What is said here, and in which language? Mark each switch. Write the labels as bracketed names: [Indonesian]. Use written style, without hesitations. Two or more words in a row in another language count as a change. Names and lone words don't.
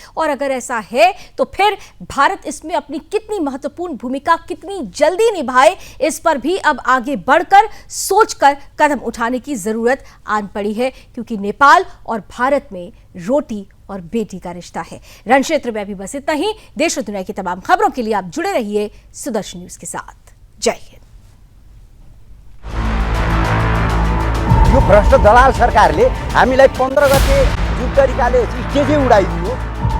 [Hindi] और अगर ऐसा है तो फिर भारत इसमें अपनी कितनी महत्वपूर्ण भूमिका कितनी जल्दी निभाए, इस पर भी अब आगे बढ़कर सोचकर कदम उठाने की जरूरत आन पड़ी है, क्योंकि नेपाल और भारत में रोटी और बेटी का रिश्ता है। रण क्षेत्र में अभी बस इतना ही। देश और दुनिया की तमाम खबरों के लिए आप जुड़े रहिए सुदर्शन न्यूज के साथ। जय हिंद। [Nepali] यो भ्रष्ट दलाल सरकारले हामीलाई 15 गते जुन तरिकाले स्टेजै उडाइदियो।